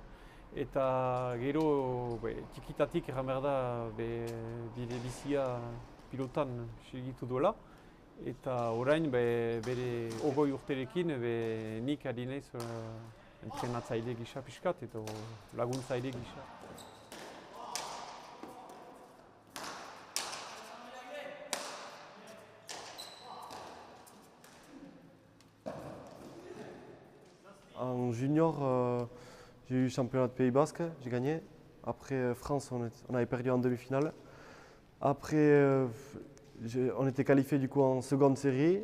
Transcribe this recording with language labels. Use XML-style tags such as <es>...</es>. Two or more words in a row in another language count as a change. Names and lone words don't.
<eu>Eta gero txikitatik erran behar da bide bizia pilotan segitu duela. Eta orain bere 20 urterekin nik ari naiz entrenatzaile gisa pixkat eta laguntzaile gisa.</eu> <fr>En junior, j'ai eu le championnat de Pays Basque, j'ai gagné. Après France, on avait perdu en demi-finale. Après, on était qualifié du coup en seconde série.</fr>